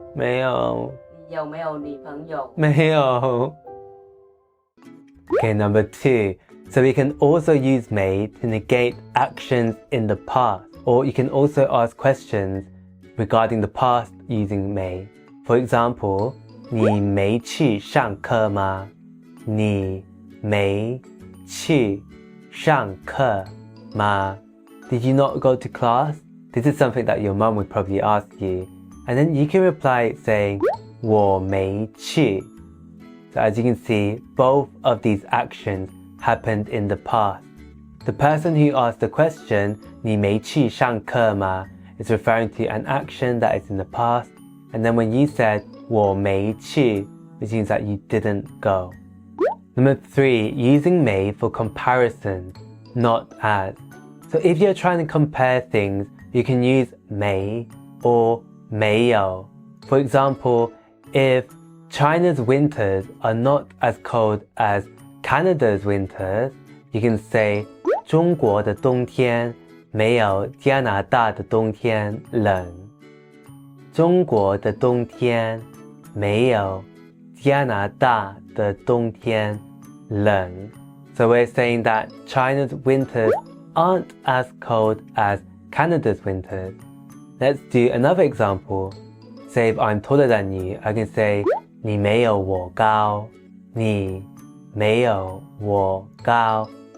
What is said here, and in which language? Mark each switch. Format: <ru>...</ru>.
<zh>没有。你有没有女朋友？没有。</zh> <en>Okay, number 2. So we can also use may to negate actions in the past, or you can also ask questions regarding the past using may. For example,</en> <zh>你没去上课吗？你没去上课吗？</zh> <en>Did you not go to class? This is something that your mum would probably ask you. And then you can reply saying</en> <zh>我没去.</zh> <en>So as you can see, both of these actions happened in the past. The person who asked the question</en> <zh>你没去上课吗</zh> <en>is referring to an action that is in the past. And then when you said</en> <zh>我没去,</zh> <en>which means that you didn't go. Number 3, using may for comparison, not as. So if you're trying to compare things, you can use may or 没有. For example, if China's winters are not as cold as Canada's winters, you can say</en> <zh>中国的冬天没有加拿大的冬天冷。中国的冬天没有加拿大的冬天冷。</zh> <en>So we're saying that China's winters aren't as cold as Canada's winters. Let's do another example. Say if I'm taller than you, I can say</en> <zh>你没有我高。你没有我高。</zh>